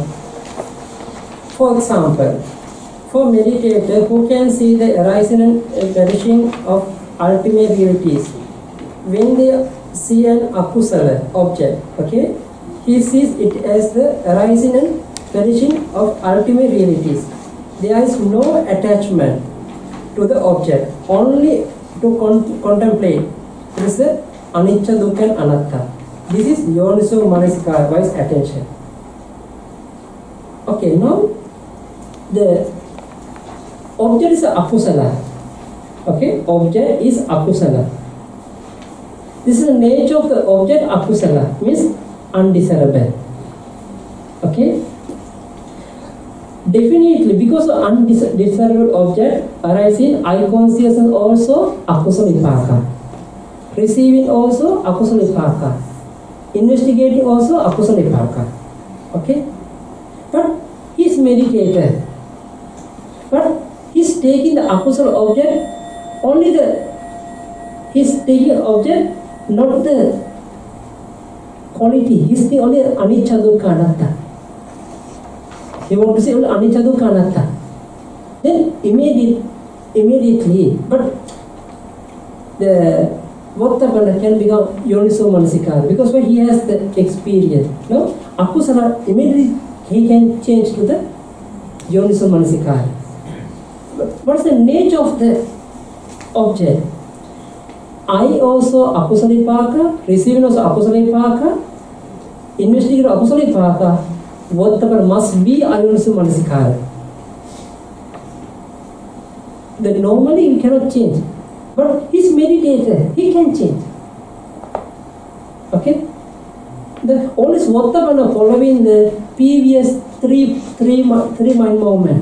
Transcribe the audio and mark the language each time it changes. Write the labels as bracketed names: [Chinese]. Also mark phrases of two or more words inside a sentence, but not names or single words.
[English] For example, for meditator who can see the arising and perishing of ultimate realities, when they see an akusala object, okay, he sees it as the arising and perishing of ultimate realities. There is no attachment to the object, only to contemplate. This is [Pali] anicca, dukkha [English] and anatta. This is [Pali] yoniso manasikara, [English] wise attention. Okay, now the object is akusala. Okay, object is akusala. This is the nature of the object. Akusala means undesirable. Okay. Definitely, because of undesirable object arising, I consciousness also [Pali] akusala vipaka. [English] Receiving also [Pali] akusala vipaka. [English] Investigating also [Pali] akusala vipaka. [English] Okay. But he is meditator. But he is taking the akusala object, only he is taking object, not the quality. He is the only [Pali] anicca, dukkha, anatta. [English] He want to say only [Pali] anicca, dukkha, anatta. [English] Then immediately, but the Vottapana can become [Pali] yoniso manasikara, [English] because when he has the experience. No? Akusala, immediately he can change to the [Pali] yoniso manasikara. [English] But what's the nature of the object? I also [Pali] akusala vipaka, [English] receiving also [Pali] akusala vipaka, [English] investigating [Pali] akusala vipaka. [English] Whatever must be [Pali] ayoniso manasikara. [English] Then normally we cannot change, but his meditator, he can change. Okay? The always Vattapana following the previous three mind movement.